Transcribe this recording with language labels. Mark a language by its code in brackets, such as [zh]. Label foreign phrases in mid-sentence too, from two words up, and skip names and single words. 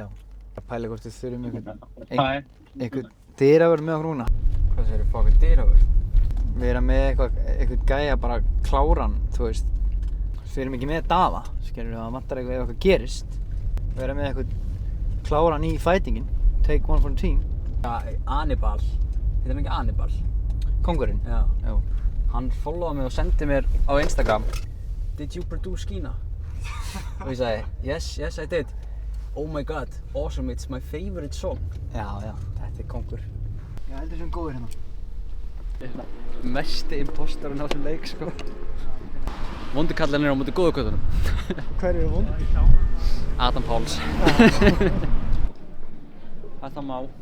[is] Að pæla hvort við þurfum einhvern dyravörð með okkur núna. Hvað segirðu, fá eitthvað dyravörð? Við erum með eitthvað gæja bara kláran, þú veist. Við erum ekki með Daða, skilur við, það vantar eitthvað ef eitthvað gerist. Við erum með eitthvað kláran í fightingin, [en] take one for the team. [is] Ja, Anibal, heitir hann ekki Anibal? Kóngurinn? Já. Jú. Hann followaði mig og sendi mér á Instagram [en] Did you produce Kina? [is] Og ég sagði, [en] yes, I did. Oh my god, awesome, it's my favorite song. [is] Já, þetta er kóngur. Já, heldur sem góður hérna. Mesti impostorinn á þessum leik, sko. Vondi kallinn er á móti góðu köttunum. Hver eru vondi? Adam Páls. Þetta má.